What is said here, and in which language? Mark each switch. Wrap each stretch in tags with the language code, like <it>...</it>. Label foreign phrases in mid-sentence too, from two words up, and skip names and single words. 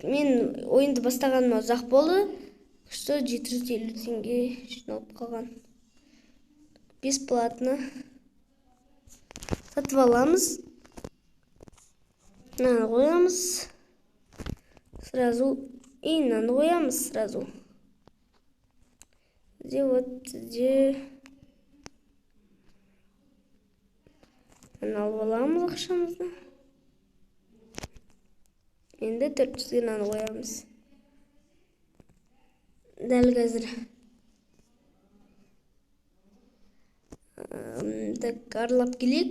<kk>Мен ойынды бастағаныма ұзақ болды. Что 750 теңге жиналып қалған. Бесплатно. Сатып аламыз. Мынаны қоямыз. Сразу. И мынаны қоямыз сразу.</kk> <ru>Где вот где.</ru> <kk>Мынаны алып аламыз ақшамызды. Енді 400-ге мынаны қоямыз. Дәл қазір. Так, аралап келейік.</kk>